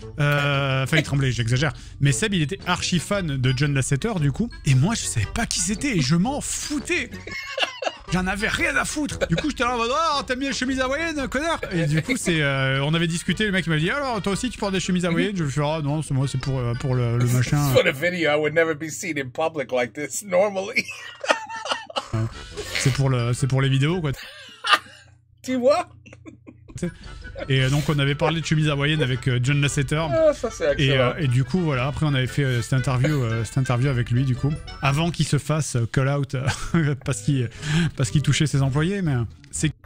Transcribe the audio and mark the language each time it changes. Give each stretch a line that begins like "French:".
French: Enfin il tremblait, j'exagère. Mais Seb il était archi fan de John Lasseter du coup. Et moi je savais pas qui c'était et je m'en foutais. J'en avais rien à foutre. Du coup, j'étais là en mode, oh, t'as mis les chemises hawaïennes, connard. Et du coup, on avait discuté, le mec m'a dit, alors, toi aussi, tu portes des chemises hawaïennes? Je me suis dit, ah non, c'est moi, c'est pour le machin.
English: For the video, I would never be seen in public like this normally.
French: C'est pour les vidéos, quoi. Tu vois? Et donc on avait parlé de chemise hawaïenne avec John Lasseter. Ah, ça c'est excellent. Et du coup voilà, après on avait fait cette interview avec lui du coup, avant qu'il se fasse call out parce qu'il touchait ses employés, mais c'est